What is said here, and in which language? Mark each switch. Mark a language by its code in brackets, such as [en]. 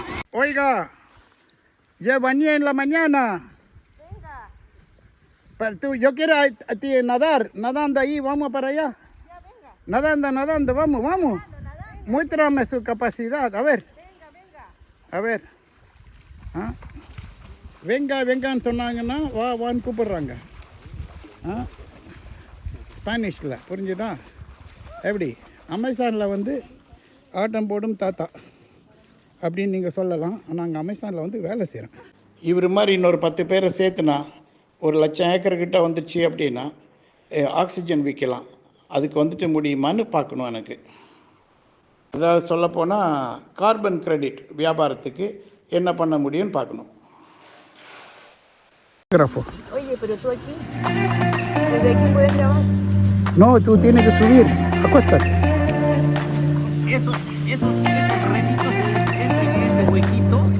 [es] Oiga, ya bañé en la mañana. Venga, Pero tú, yo quiero a ti nadar, nadando ahí, vamos para allá. ya venga. Nadando, vamos. Muéstrame su capacidad, a ver. Venga. A ver. ¿Ah? Vengan [ta] சொன்னாங்கன்னா வான்னு கூப்பிடுறாங்க. ஸ்பானிஷில் புரிஞ்சுதா? எப்படி அமேசானில் வந்து ஆட்டம் போடும் தாத்தா அப்படின்னு நீங்கள் சொல்லலாம். ஆனால் அங்கே அமேசானில் வந்து வேலை செய்கிறேன். இவர் மாதிரி இன்னொரு 10 பேரை சேர்த்துனா 1,00,000 ஏக்கர் கிட்ட வந்துச்சு அப்படின்னா ஆக்சிஜன் விற்கலாம். அதுக்கு வந்துட்டு முடியுமான்னு பார்க்கணும் எனக்கு. அதாவது சொல்லப்போனால் கார்பன் கிரெடிட் வியாபாரத்துக்கு என்ன பண்ண முடியும்னு பார்க்கணும். [es] Oye, pero tú aquí, ¿desde aquí puedes grabar? No, tú tienes que subir. Acuéstate. Esos remitos entren en ese huequito.